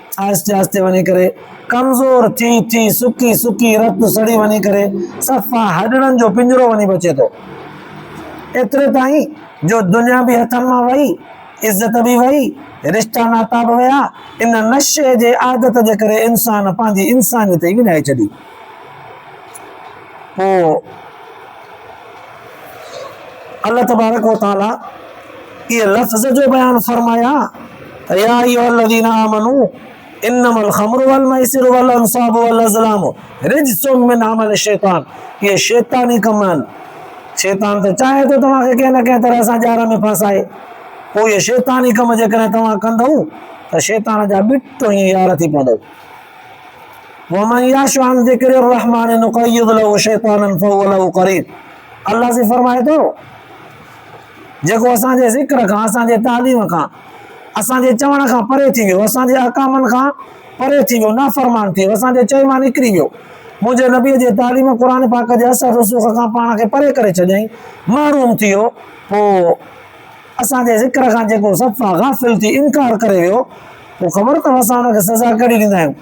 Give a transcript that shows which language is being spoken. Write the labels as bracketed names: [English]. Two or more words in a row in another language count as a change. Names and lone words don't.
[Sindhi] आहिस्ते आहिस्ते वञी करे कमज़ोर थी सुकी सुकी रत सड़ी वञी करे सफ़ा हॾड़नि जो पिंजरो वञी बचे थो। एतिरे ताईं जो दुनिया बि हथनि मां वई, इज़त बि वई, रिश्ता नाता बि विया। इन नशे जे आदत जे करे इंसान पंहिंजी इंसानियत ई विञाए छॾी। पोइ अल्लाह तबारक व तआला इहे लफ़्ज़ जो बयान फरमाया, [Arabic] يا أيها الذين آمنوا إنما الخمر والميسر والأنصاب والأزلام رجس من عمل الشيطان. [Sindhi] ये शैतानी कम आहिनि। शैतान त चाहे थो तव्हांखे कंहिं न कंहिं तरह सां जार में फसाए। पोइ इहे शैतानी कम जेकॾहिं तव्हां कंदव त शैतान जा बिट ईअं यार थी पवंदव। [Arabic] ومن يعش عن ذكر الرحمن نقيض له شيطانا فهو له قرين. [Sindhi] अल्लाह से फरमाए थो, जेको असांजे ज़िक्र खां, असांजे तालीम खां, असांजे चवण खां परे थी वियो, असांजे अहकामनि खां परे थी वियो, नाफ़रमान थी वियो, असांजे चए मां निकिरी वियो, मुंहिंजे नबीअ जे तालीम क़ुर पाक जे असर रसूख़ खां पाण खे परे करे छॾियईं, महरूम थी वियो, पोइ असांजे ज़िक्र खां जेको सफ़ा गाफ़िल थी इनकार करे वियो, पोइ ख़बर अथव असां हुनखे सज़ा कहिड़ी ॾींदा आहियूं?